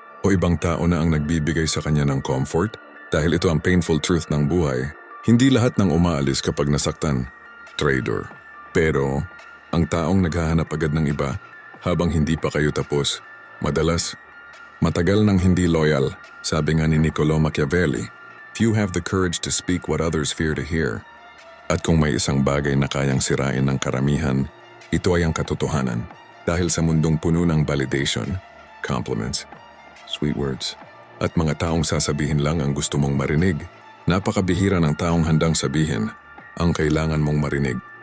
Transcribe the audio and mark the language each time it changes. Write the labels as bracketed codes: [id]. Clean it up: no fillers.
[tl] O ibang tao na ang nagbibigay sa kanya ng comfort? Dahil ito ang [en] painful truth [tl] ng buhay. Hindi lahat ng umaalis kapag nasaktan, traitor. Pero, ang taong naghahanap agad ng iba, habang hindi pa kayo tapos, madalas, matagal nang hindi loyal. Sabi nga ni [en] Niccolò Machiavelli, few have the courage to speak what others fear to hear. [tl] At kung may isang bagay na kayang sirain ng karamihan, ito ay ang katotohanan. Dahil sa mundong puno ng validation, compliments, sweet words, at mga taong sasabihin lang ang gusto mong marinig, napakabihira ng taong handang sabihin ang kailangan mong marinig.